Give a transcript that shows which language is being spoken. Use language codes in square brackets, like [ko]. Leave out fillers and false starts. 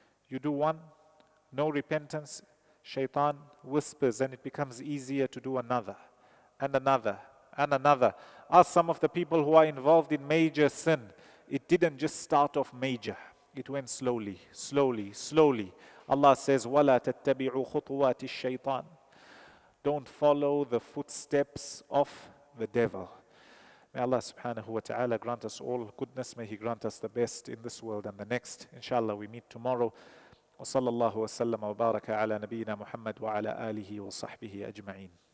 [en] You do one, no repentance, shaitan whispers and it becomes easier to do another and another and another. Ask some of the people who are involved in major sin. It didn't just start off major. It went slowly, slowly, slowly. Allah says, [ar] وَلَا تَتَّبِعُوا خُطُوَاتِ الشَّيْطَانِ. [en] Don't follow the footsteps of the devil. May Allah subhanahu wa ta'ala grant us all goodness. May He grant us the best in this world and the next. Inshallah, we meet tomorrow. [ar] وصلى الله وسلم وبارك على نبينا محمد وعلى آله وصحبه أجمعين.